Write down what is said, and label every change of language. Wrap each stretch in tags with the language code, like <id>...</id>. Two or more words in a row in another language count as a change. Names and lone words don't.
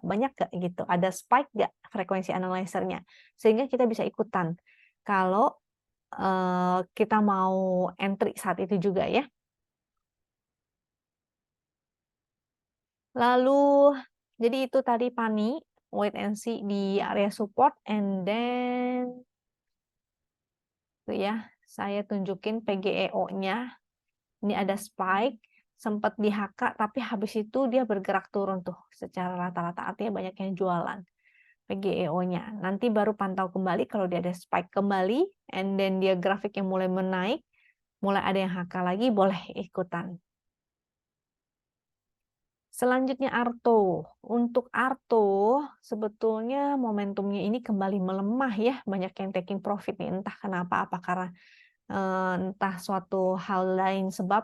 <id>Banyak nggak gitu? Ada spike nggak frekuensi analyzer-nya? Sehingga kita bisa ikutan. Kalau kita mau entry saat itu juga ya. Lalu, jadi itu tadi Pani,</id> <en>wait and see</en> <id>di area support,</id> <en>and then</en> <id>tuh ya, saya tunjukin PGEO-nya. Ini ada spike, sempat di HK, tapi habis itu dia bergerak turun tuh secara rata-rata, artinya banyak yang jualan PGEO-nya. Nanti baru pantau kembali kalau dia ada spike kembali,</id> <en>and then</en> <id>dia grafik yang mulai menaik, mulai ada yang HK lagi, boleh ikutan. Selanjutnya Arto. Untuk Arto, sebetulnya momentumnya ini kembali melemah ya. Banyak yang</id> <en>taking profit</en> <id>nih, entah kenapa, apa karena entah suatu hal lain sebab.</id>